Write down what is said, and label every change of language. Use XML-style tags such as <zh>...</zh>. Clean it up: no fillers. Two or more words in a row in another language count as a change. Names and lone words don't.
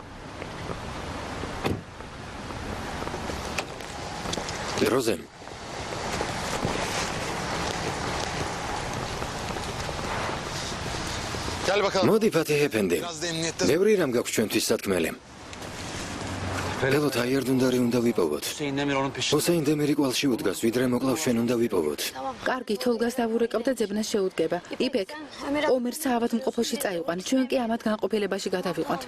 <ka>როზე.</ka> <tr>Gel bakalım.</tr> <ka>მოდი ფათიხ ეფენდი.</ka> <tr>Biraz da emniyette.</tr> <ka>ბევრი რამ გაქვს ჩვენთვის სათქმელი. ველოთ აიარდუნდარი უნდა ვიპოვოთ. ჰუსეინ დემირი კვალში უდგას, ვიდრე მოკლავს ჩვენ უნდა ვიპოვოთ. კარგი, თოლგას დავურეკავ და ძებნას შეუდგება. იფეკ, ომერ საავადმყოფოში წაიყვან. ჩვენ კი ამათ განყოფილებაში გადავიყვანთ.</ka>